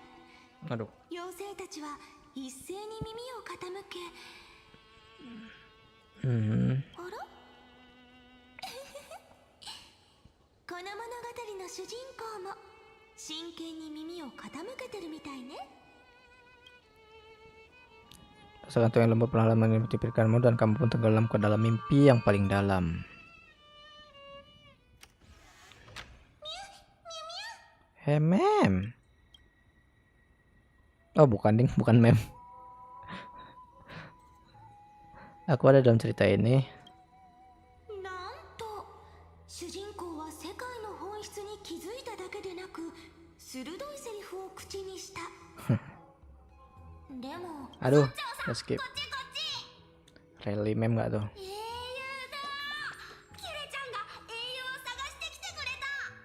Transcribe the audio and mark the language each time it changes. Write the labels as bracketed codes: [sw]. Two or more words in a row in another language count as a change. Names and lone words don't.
[ja] 妖精たちは一斉に耳を傾け、あらこの物語の主人公も真剣に耳を傾けてるみたいね。 [id] Rasakan tuh yang lembut perlahan meliputi pikiranmu dan kamu pun tenggelam ke dalam mimpi yang paling dalam. Mem. Oh, bukan ding, bukan mem. Aku ada dalam cerita ini. [ja] 主人公は世界の本質に気づいただけでなく、鋭いセリフを口にした。でも、 [id] Aduh, skip. Really mem gak tuh? [ja] キレちゃんが英雄を探してきてくれた。